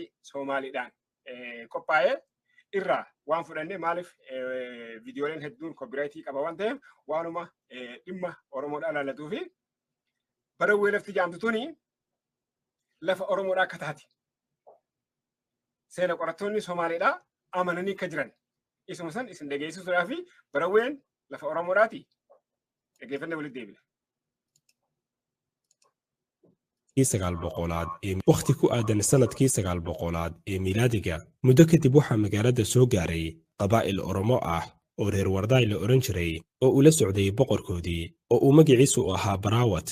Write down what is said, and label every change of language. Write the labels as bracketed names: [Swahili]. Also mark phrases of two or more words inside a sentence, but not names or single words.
[Oromo] Somaaliidhaan qophaa'ee irraa waan fudhannee maaliif viidiyooleen hedduun koopiraayitii qaba waan ta'eef waanuma dhimma Oromoodhaa ilaallatu fi Barawwee lafti jaamtu tuni lafa Oromoodhaa akka taate seena qorattoonni Somaaliidhaa amananii akka jiran isuma san isin dhageessisuudhaa fi Barawween lafa Oromoodhaati dhageeffannee walitti deebina. [Somali] sagaal boqolaad waqti ku aadan sanadkii sagaal boqolaad ee miilaadiga muddo kadib waxaa magaalada soo gaaray qabaa'il Oromo ah oo reer Wardaay la oran jiray oo ula socday boqorkoodii oo uu magaciisu ahaa Baraawat.